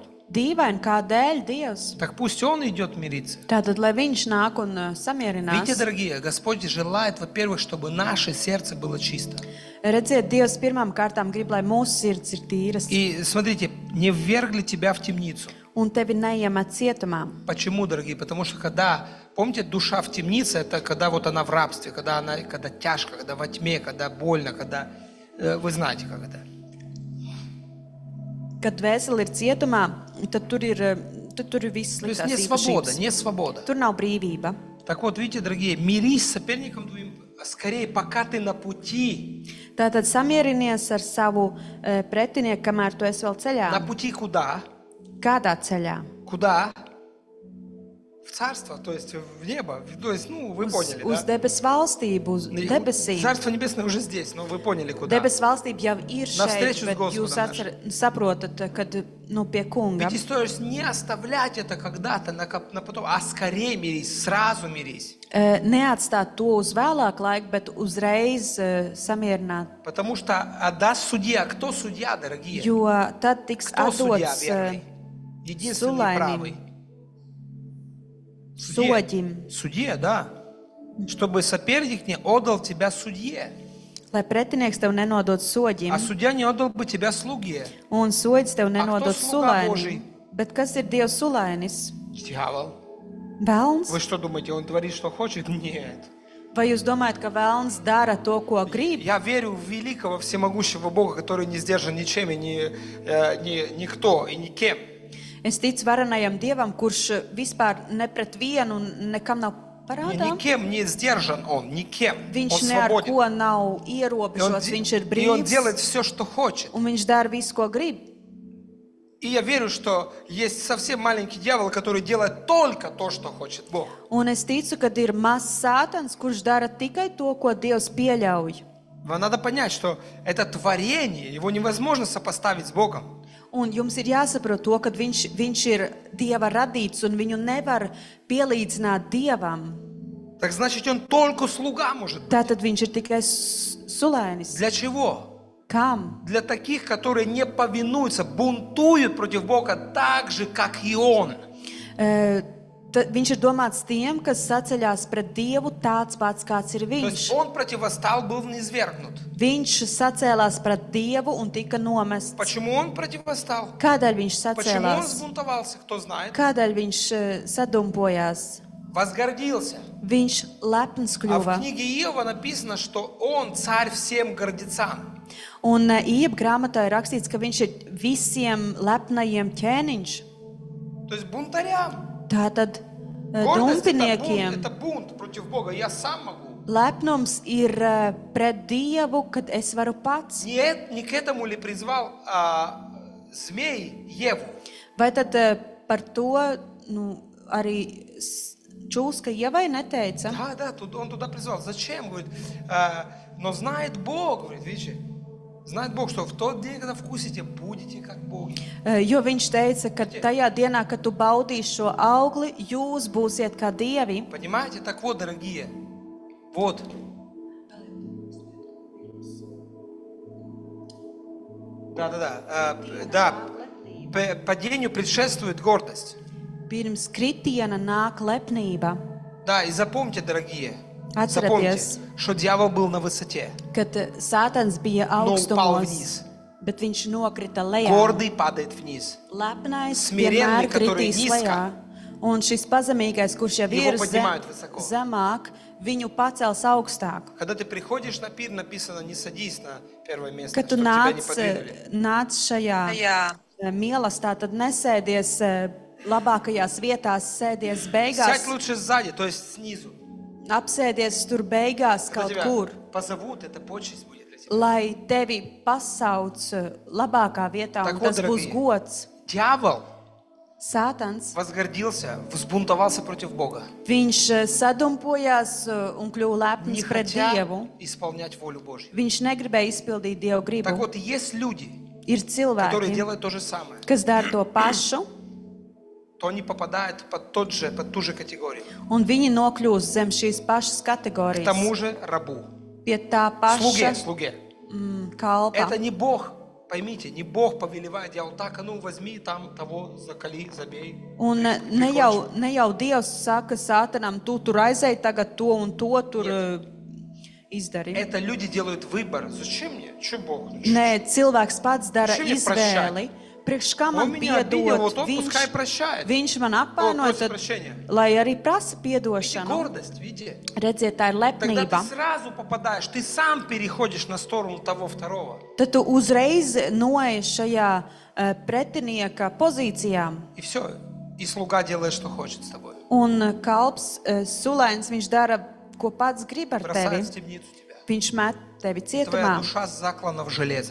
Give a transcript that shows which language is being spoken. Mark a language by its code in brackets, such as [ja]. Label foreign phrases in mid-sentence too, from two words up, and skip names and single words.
[lv] Dīvaini, kādēļ Dievs? [ru] Так пусть он идет мириться. [lv] Tātad, lai viņš nāk un [ru] Видите, [lv] samierinās. [ru] дорогие, Господь желает, во-первых, чтобы наше сердце было чисто. [lv] Redziet, Dievs pirmām kārtām grib, lai mūsu sirds ir tīras [ru] И смотрите, не ввергли тебя в темницу. [lv] un tevi neiemet cietumā. [ru] Почему, дорогие? Потому что когда, помните, душа в темнице, это когда вот она в рабстве, когда тяжко, когда во тьме, когда больно, когда... Вы знаете, как это. [lv] Kad dvēsele ir cietumā, tad tur ir viss [ru] То есть [lv] sliktās [ru] не свобода, [lv] īpašības. [ru] не свобода. [lv] Tur nav brīvība. [ru] Так вот, видите, дорогие, мирись с соперником твоим скорее, пока ты на пути. [lv] Tātad samierinies ar savu pretinieku, kamēr tu esi vēl ceļā. [ru] На пути куда? [lv] Kādā ceļā? [ru] Куда? В царство, то есть в небо. То есть, ну, вы поняли, [lv] Uz [ru] да? [lv] debesu valstību, uz debesīm. [ru] Царство небесное уже здесь, но вы поняли, куда. [lv] Debesu valstība jau ir šeit, [ru] Навстречу с [lv] bet jūs [ru] Господом [lv] saprotat, kad pie kunga. [ru] Ведь стоит не оставлять это когда-то на потом, а скорее мирись, сразу мирись. [lv] Neatstāt to uz vēlāku laiku, bet uzreiz samierināt. [ru] Потому что отдаст судья. Кто судья, дорогие? [lv] Jo tad tiks [ru] Кто судья [lv] atdots [ru] верный? Единственный правый. [lv] soģim, [ru] Судья, да. Чтобы соперник не отдал тебя судье. [lv] lai pretinieks tev nenodod soģim, [ru] А судья не отдал бы тебя слуге. [lv] un soģis tev nenodod [ru] sluga [lv] sulainim. [ru] Božij? [lv] Bet kas ir Dievs sulainis? [ru] Дьявол. [lv] Velns? [ru] Вы что думаете, он творит, что хочет? Нет. [lv] Vai jūs domājat, ka velns dara to, ko grib? [ru] Я верю в великого всемогущего Бога, который не сдержан ничем и никто и никем. [lv] Es ticu varenajam Dievam, kurš vispār ne pret vienu nekam nav parādā. [ru] Никем не сдержан он, никем. [lv] Viņš [ru] Он [lv] ne ar [ru] свободен. [lv] ko nav ierobežots, viņš ir [ru] И он [lv] brīvs [ru] делает все, что хочет. [lv] un viņš dara visu, ko grib. [ru] И я верю, что есть совсем маленький дьявол, который делает только то, что хочет Бог. [lv] Un es ticu, ka ir mazs sātans, kurš dara tikai to, ko Dievs pieļauj. [ru] Вам надо понять, что это творение, его невозможно сопоставить с Богом. [lv] Un jums ir jāsaprot to, ka viņš ir Dieva radīts un viņu nevar pielīdzināt Dievam. [ru] Так значит, он только слуга может быть. [lv] Tātad viņš ir tikai sulainis. [ru] Для чего? [lv] Kam? [ru] Для таких, которые не повинуются, бунтуют против Бога так же, как и он. [lv] Viņš ir domāts tiem, kas saceļās pret Dievu tāds pats, kāds ir [ru] То есть [lv] viņš. [ru] он противостал, был низвергнут. [lv] Viņš sacēlās pret Dievu un tika nomests. [ru] Почему он противостал? [lv] Kādēļ viņš [ru] Почему он [lv] sacēlās? [ru] взбунтовался? Кто знает? [lv] Kādēļ viņš sadumpojās? [ru] Возгордился. [lv] Viņš lepns [ru] А в [lv] kļuva. [ru] книге Иова написано, что он царь всем гордецам. [lv] Un Ieba grāmatā ir rakstīts, ka viņš ir visiem lepnajiem ķēniņš. [ru] То есть бунтарям. [lv] Tātad [ru] Гордость [lv] dumpiniekiem. [ru] это бунт против Бога. Я сам могу. [lv] Lepnums ir pret Dievu, kad es varu pats. [ru] Не к этому ли призвал змей Еву? [lv] Vai tad par to arī Čūska Ievai neteica? [ru] Да, он туда призвал. Зачем? Говорит, но знает Бог, говорит, видите, знает Бог, что в тот день, когда вкусите, будете как боги. [lv] Jo viņš teica, ka tajā dienā, kad tu baudīsi šo augli, jūs būsiet kā dievi. [ru] Понимаете? Так вот, дорогие, вот. Да. Падению предшествует гордость. [lv] Pirms kritiena nāk lepnība. [ru] Да, и запомните, дорогие, [lv] Atcerieties, [ru] запомните, что дьявол был на высоте, [lv] kad Sātans bija [ru] но упал [lv] augstumos, [ru] вниз. [lv] bet viņš nokrita lejā. [ru] Гордый падает вниз. [lv] Lepnais [ru] Смиренный, [lv] vienmēr [ru] который [lv] kritīs [ru] низко, [lv] lejā. Un šis pazemīgais, kurš jau [ru] его [lv] ir [ru] поднимают высоко. [lv] zemāk, viņu pacels augstāk. [ru] Когда ты приходишь на пир, написано, не садись на первое место, [lv] Kad tu [ru] чтобы тебя не подвинули. [lv] nāc šajā mīlestībā, tad nesēdies labākajās vietās, sēdies [ru] Сядь [lv] beigās, [ru] лучше сзади, то есть снизу. [lv] apsēdies tur beigās [ru] Когда [lv] kaut [ru] тебя [lv] kur, [ru] позовут, это почесть будет для тебя. [lv] lai tevi pasauc labākā vietā, [ru] Так [lv] un [ru] вот, [lv] tas būs [ru] дорогие. [lv] gods. [ru] Дьявол [lv] Sātans, [ru] возгордился, взбунтовался против Бога, [lv] viņš sadumpojās un kļuva [ru] не [lv] lepns pret [ru] хотя [lv] Dievu. [ru] исполнять волю Божью. [lv] Viņš negribēja izpildīt Dieva [ru] Так [lv] gribu. [ru] вот, есть люди, [lv] Ir [ru] которые [lv] cilvēki, [ru] делают то же самое, [lv] kas dara to pašu, [ru] то они попадают под ту же категорию. [lv] un viņi nokļūst zem šīs pašas [ru] К [lv] kategorijas, [ru] тому же рабу, [lv] pie tā paša [ru] слуге. [lv] kalpa. [ru] Это не Бог, поймите, не Бог повелевает дьяволу, так, а ну возьми там того, закали, забей. [lv] Un ne jau Dievs saka Sātanam, tu tur aizēji tagad to un to tur izdari. [ru] Это люди делают выбор. Зачем мне? Че Бог? [lv] Nē, cilvēks pats dara Šim ir izvēli. Priekš kā [ru] Он [lv] man [ru] меня обидел, [lv] piedot, [ru] вот он пускай прощает. [lv] viņš man [ru] Он [lv] apvainoja, [ru] просит [lv] tad, [ru] прощения. [lv] lai arī prasa [ru] Видите, [lv] piedošanu. [ru] гордость, видите? [lv] Redziet, tā ir [ru] Тогда [lv] lepnība. [ru] ты сразу попадаешь, ты сам переходишь на сторону того второго. [lv] Tad tu uzreiz noej šajā pretinieka pozīcijā. [ru] И все. И слуга делает, что хочет с тобой. [lv] Un kalps, sulains, viņš dara ko pats grib ar tevi. [ru] бросает в темницу тебя. [lv] Viņš met tevi [ru] Твоя [lv] cietumā, [ru] душа заклана в железо.